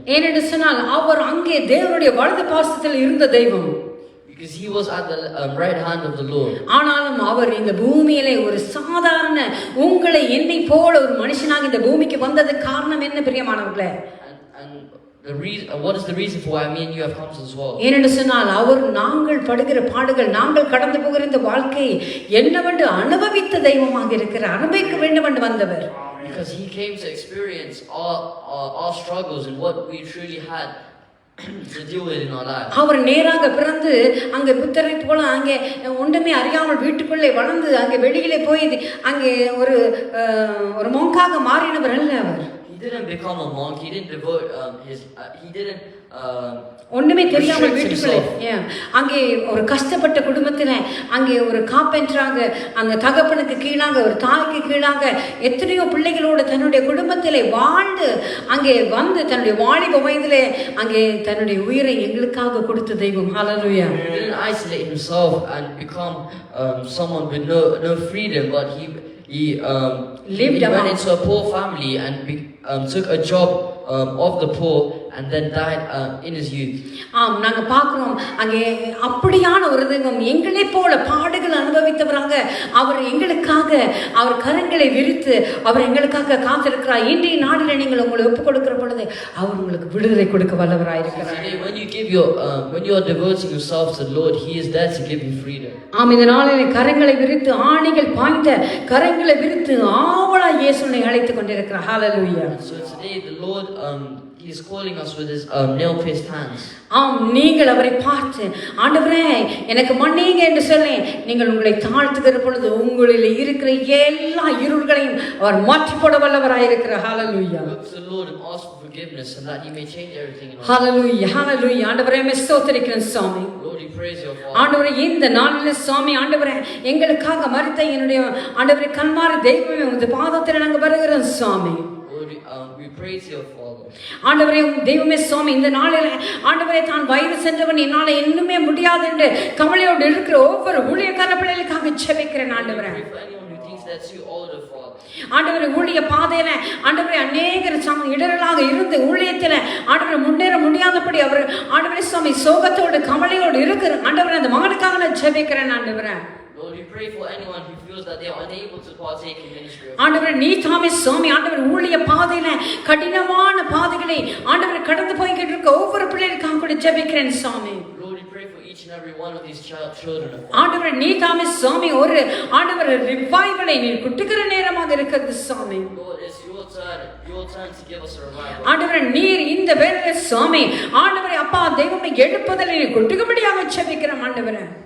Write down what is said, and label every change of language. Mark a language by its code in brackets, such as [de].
[ta] ஏனென்று சொன்னால் அவர் அங்கே தேவனுடைய வலது பாசத்தில் இருந்த தெய்வம். [en] Because He was at the right hand of the Lord. [ta] ஆனாலும் அவர் இந்த பூமியிலே ஒரு சாதாரண உங்களை என்னை போல ஒரு மனுஷனாக இந்த பூமிக்கு வந்தது காரணம் என்ன பிரியமானவர்களே? [en] And the reason, what is the reason for why me and you have come to this world? [ta] ஏனென்று சொன்னால் அவர் நாங்கள் படுகிற பாடுகள், நாங்கள் கடந்து போகிற இந்த வாழ்க்கை என்னவென்று அனுபவித்த தெய்வமாக இருக்கிறார், அனுபவிக்க வேண்டும் என்று வந்தவர். [en] Because He came to experience our struggles and what we truly had to deal with in our lives. [ta] அவர் நேராக பிறந்து அங்கே புத்தரை போல அங்கே ஒன்றுமே அறியாமல் வீட்டுக்குள்ளே வளர்ந்து அங்கே வெளியிலே போய் அங்கே ஒரு மொங்காக மாறினவர் அல்ல அவர். [en] He didn't become a monk. He didn't devote he didn't [ta] ஒன்றுமே தெரியாமல் வீட்டுக்குள்ளே அங்கே ஒரு கஷ்டப்பட்ட குடும்பத்தில் அங்கே ஒரு காப்பென்டராக அந்த தகப்பனுக்கு கீழாக ஒரு தாய்க்கு கீழாக எத்தனையோ பிள்ளைகளோடு தன்னுடைய குடும்பத்திலே வாழ்ந்து அங்கே வந்து தன்னுடைய வாலிப வயதிலே அங்கே தன்னுடைய உயிரை எங்களுக்காக கொடுத்த தெய்வம். [en] Hallelujah. He didn't isolate himself and become someone with no freedom, but he went into a poor family and took a job of the poor and then died in his youth. [ta] ஆம், நாங்க பார்க்கிறோம் அங்கே அப்படியான ஒரு தெய்வம் எங்களை போல பாடுகள் அனுபவித்தவராக அவர் எங்களுக்காக அவர் கரங்களை விரித்து அவர் எங்களுக்காக காத்திருக்கிறார். இன்றைய நாளில் நீங்கள் உங்களை ஒப்புக் கொடுக்கிற பொழுது அவர் உங்களுக்கு விடுதலை கொடுக்க வல்லவராயிருக்கிறார். [en] When you are devoting yourself to the Lord, He is there to give you freedom. [ta] ஆம், இந்த நாளில் கரங்களை விரித்து ஆணிகள் பாய்ந்த கரங்களை விரித்து ஆவலா இயேசுவை அழைத்துக் கொண்டிருக்கிறார். [en] Hallelujah. So today the Lord He is calling us with His nail-pierced hands. [ta] ஆம், நீங்கள் அவரை பார்த்து ஆண்டவரே எனக்கு மன்னிங்க என்று சொல்லி நீங்கள் உங்களை தாழ்த்துகிற பொழுது உங்களில் இருக்கிற எல்லா இருள்களையும் அவர் மாற்றி போட வல்லவராயிருக்கிறார். [en] Hallelujah. Look to the Lord and ask for forgiveness and that He may change everything in our lives. [ta] Hallelujah. Hallelujah. ஆண்டவரே ஸ்தோத்திரிக்கிறேன் சுவாமி. [en] Lord, we praise Your Father. [ta] ஆண்டவரே இந்த நாளில் சுவாமி ஆண்டவரே எங்களுக்காக மரித்த என்னுடைய ஆண்டவரே கன்மாரி தெய்வமே உமது பாதத்தில் நாங்கள் வருகிறோம் சுவாமி. [en] Lord, we praise Your Father. [ta] ஆண்டவரே தெய்வமே சுவாமி இந்த நாளில் ஆண்டவரே தான் வயது சென்றவன் என்னால் இன்னுமே முடியாது என்று கவலையோடு இருக்கிற ஒவ்வொரு ஊழியக்கார பிள்ளைகளுக்காக ஜெபிக்கிறேன் ஆண்டவரே. [en] For anyone who thinks they're too old, Father. [ta] ஆண்டவரே ஊழிய பாதையில ஆண்டவரே அநேகர் இடரலாக இருந்து ஊழியத்தில் ஆண்டவரை முன்னேற முடியாதபடி அவர் ஆண்டவரே சுவாமி சோகத்தோடு கவலையோடு இருக்கிற ஆண்டவரே அந்த மகனுக்காக நான் ஜெபிக்கிறேன் ஆண்டவரே. [en] Lord, we pray for anyone who feels that they are unable to partake in ministry. [ta] ஆண்டவரே நீ தாமே சுவாமி ஆண்டவர் ஊழிய பாதையில கடினமான பாதைகளை ஆண்டவரை கடந்து போய்கிட்டு இருக்க ஒவ்வொரு பிள்ளைகளுக்காக கூட ஜெபிக்கிறேன் சுவாமி. [en] Lord, we pray for each and every one of these children. [ta] ஆண்டவரே நீ தாமே சுவாமி ஒரு ஆண்டவர் ரிவைவலை நீ குட்டுக்கிற நேரமாக இருக்கிறது சுவாமி. [en] Lord, it's your turn to give us a revival. [ta] ஆண்டவரே நீர் இந்த வேளையில சுவாமி ஆண்டவரே அப்பா தெய்வமே எழுப்புதலை நீ குட்டுக்கும்படியாக ஜெபிக்கிறோம் ஆண்டவரே.